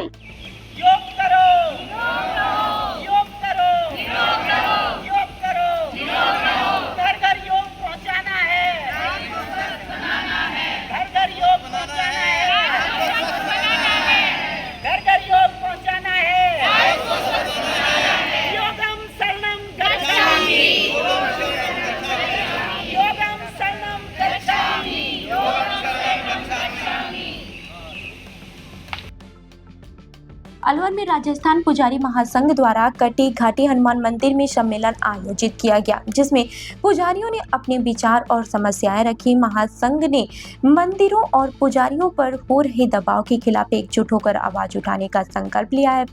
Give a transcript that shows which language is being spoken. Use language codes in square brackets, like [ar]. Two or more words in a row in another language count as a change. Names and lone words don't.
[hi] योग करो, योग करो, योग करो, योग करो, योग करो, घर घर योग पहुंचाना है, घर घर योग पहुंचाना है, घर घर योग पहुंचाना है। [pi] योगम शरणम गच्छामि, योगम शरणम गच्छामि, योगम शरणम गच्छामि। [hi] अलवर में राजस्थान पुजारी महासंघ द्वारा कटी घाटी हनुमान मंदिर में सम्मेलन आयोजित किया गया, जिसमें पुजारियों ने अपने विचार और समस्याएं रखी। महासंघ ने मंदिरों और पुजारियों पर हो रहे दबाव के खिलाफ एकजुट होकर आवाज उठाने का संकल्प लिया है।